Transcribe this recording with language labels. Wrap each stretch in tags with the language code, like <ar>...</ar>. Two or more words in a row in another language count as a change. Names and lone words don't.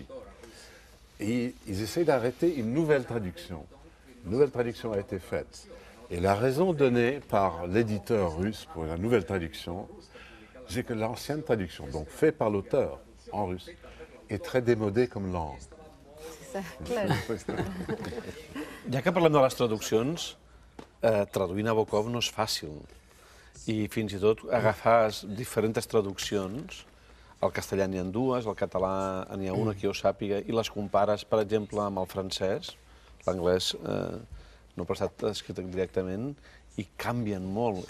<fr>Et ils essaient d'arrêter une nouvelle traduction. Une nouvelle traduction a été faite. Et la raison donnée par l'éditeur russe pour la nouvelle traduction, c'est que l'ancienne traduction, donc faite par l'auteur en russe, est très démodée comme langue. C'est ça,</fr> <es>claro.</es> <ca>Ja que parlem de les traduccions, traduir Nabokov no és fàcil. I fins i tot agafar diferents traduccions, al castellà n'hi ha 2, al català n'hi ha una que jo sàpiga, i les compares, per exemple, amb el francès, l'anglès no ha estat escrit directament, i canvien molt.</ca>